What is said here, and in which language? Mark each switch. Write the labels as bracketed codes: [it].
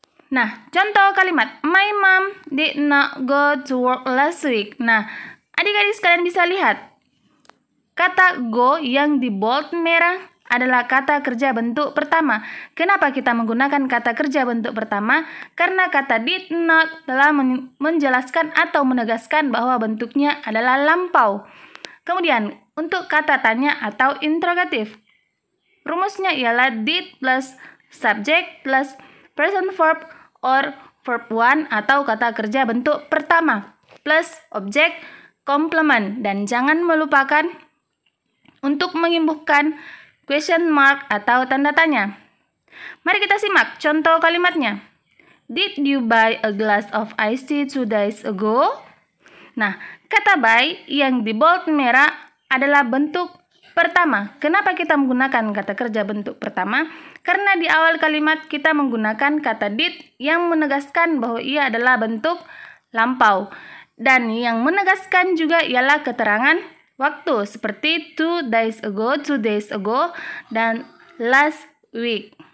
[id] Nah, contoh kalimat [en] my mom did not go to work last week. [id] Nah, adik-adik sekalian bisa lihat kata go yang di bold merah adalah kata kerja bentuk pertama. Kenapa kita menggunakan kata kerja bentuk pertama? Karena kata did not telah menjelaskan atau menegaskan bahwa bentuknya adalah lampau. Kemudian, untuk kata tanya atau interrogatif, rumusnya ialah [en] did plus subject plus present verb or verb 1 [id] atau kata kerja bentuk pertama [en] plus object complement. [id] Dan jangan melupakan untuk mengimbuhkan question mark atau tanda tanya. Mari kita simak contoh kalimatnya. [en] Did you buy a glass of iced tea 2 days ago? [id] Nah, kata buy yang di bold merah adalah bentuk pertama. Kenapa kita menggunakan kata kerja bentuk pertama? Karena di awal kalimat kita menggunakan kata did yang menegaskan bahwa ia adalah bentuk lampau. Dan yang menegaskan juga ialah keterangan waktu seperti [en] 2 days ago, [id] dan [en] last week.